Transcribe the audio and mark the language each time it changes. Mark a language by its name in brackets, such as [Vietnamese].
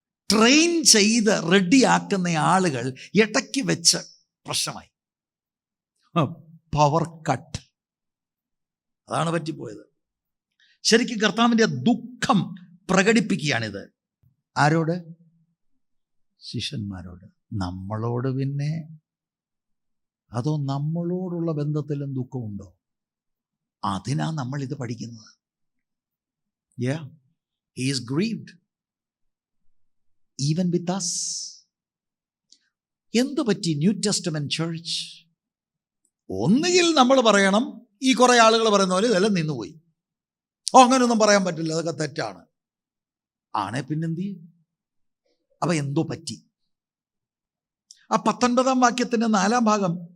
[Malayalam] Train ചെയ്ത് റെഡിയാക്കുന്ന ആളുകൾ ഇടയ്ക്ക് വെച്ച് പ്രശ്നമായി, പവർ കട്ട്. അതാണ് പറ്റിപ്പോയത്. ശരിക്കും കർത്താവിൻ്റെ ദുഃഖം പ്രകടിപ്പിക്കുകയാണിത്. ആരോട്? ശിഷ്യന്മാരോട്. നമ്മളോട് പിന്നെ? അതോ നമ്മളോടുള്ള ബന്ധത്തിലും ദുഃഖമുണ്ടോ? അതിനാ നമ്മൾ ഇത് പഠിക്കുന്നത്. [English] Yeah, he is grieved even with us. [Malayalam] എന്തു പറ്റി ന്യൂ ടെസ്റ്റമെന്റ് ചർച്ച്? ഒന്നുകിൽ നമ്മൾ പറയണം, ഈ കുറെ ആളുകൾ പറയുന്ന പോലെ ഇതെല്ലാം നിന്നുപോയി, അങ്ങനെയൊന്നും പറയാൻ പറ്റില്ല, അതൊക്കെ തെറ്റാണ്. ആണേ പിന്നെന്ത് ചെയ്യും? അപ്പൊ എന്തോ പറ്റി. ആ 19-ാം വാക്യത്തിന്റെ 4-ാം ഭാഗം,